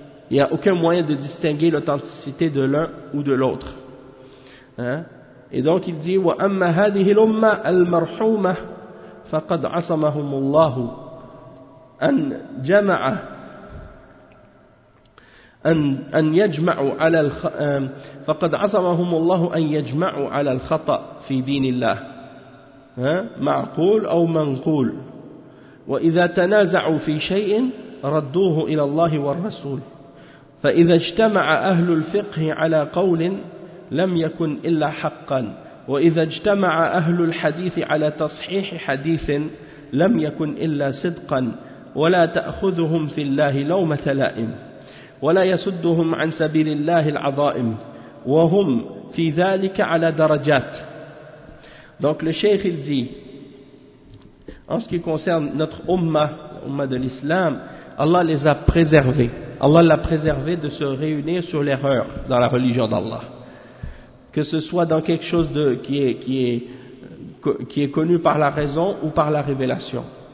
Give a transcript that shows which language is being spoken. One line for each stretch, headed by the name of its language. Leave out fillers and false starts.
French: Il n'y a aucun moyen de distinguer l'authenticité de l'un ou de l'autre. Hein? Et donc il dit
Arabic: wa amma hadhihi al-umma al-marhuma faqad 'asamahum Allah an jama'a أن يجمعوا على فقد عصمهم الله أن يجمعوا على الخطأ في دين الله معقول أو منقول وإذا تنازعوا في شيء ردوه إلى الله والرسول فإذا اجتمع أهل الفقه على قول لم يكن إلا حقا وإذا اجتمع أهل الحديث على تصحيح حديث لم يكن إلا صدقا ولا تأخذهم في الله لومة لائم ولا يسدهم عن سبيل الله العظائم وهم في ذلك على درجات.
French: Donc le cheikh il dit, en ce qui concerne notre ummah, l'ummah de l'islam, Allah les a préservés. Allah l'a préservé de se réunir sur l'erreur dans la religion d'Allah. Que ce soit dans quelque chose de qui est connu par la raison ou par la révélation.